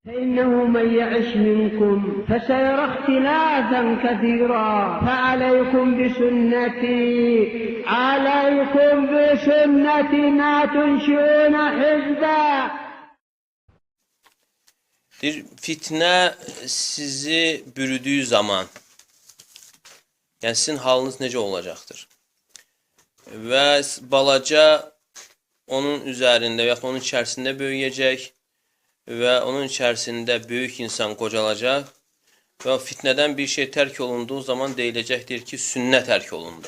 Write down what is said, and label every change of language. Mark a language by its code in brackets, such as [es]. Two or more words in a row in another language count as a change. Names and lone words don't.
[ar] فإنه من يعش منكم فسيرى اختلافا كثيرا فعليكم بسنتي ما تنشئون حزبا. [az] Fitnə sizi bürüdüyü zaman, yəni sizin halınız necə olacaqdır? Və balaca onun üzərində və ya onun içərisində böyüyəcək və onun içərisində böyük insan qocalacaq və o fitnədən bir şey tərk olunduğu zaman deyiləcəkdir ki, sünnə tərk olundu.